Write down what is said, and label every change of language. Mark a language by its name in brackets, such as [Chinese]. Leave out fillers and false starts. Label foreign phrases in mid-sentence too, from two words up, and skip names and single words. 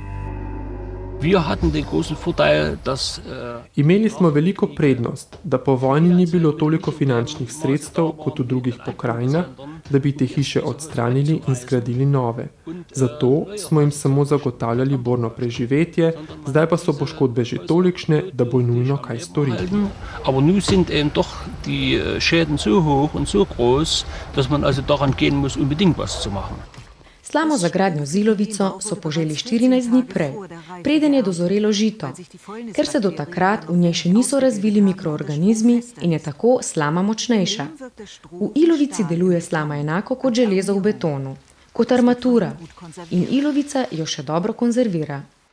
[Slovenian] Imeli smo veliko prednost, da po vojni ni bilo toliko finančnih sredstev kot v drugih pokrajinah, da bi te hiše odstranili in zgradili nove. Zato smo jim samo zagotavljali borno preživetje, zdaj pa so poškodbe že tolikšne, da bo nujno kaj storiti. [German] Aber nun sind eben doch die Schäden so hoch und so groß, dass man also daran gehen muss, unbedingt was zu machen. [Slovenian] Slamo za gradnjo z ilovico so poželi 14 dni prej, preden je dozorelo žito, ker se do takrat v njej še niso razvili mikroorganizmi in je tako slama močnejša. V ilovici deluje slama enako kot železo v betonu, kot armatura, in ilovica jo še dobro konzervira.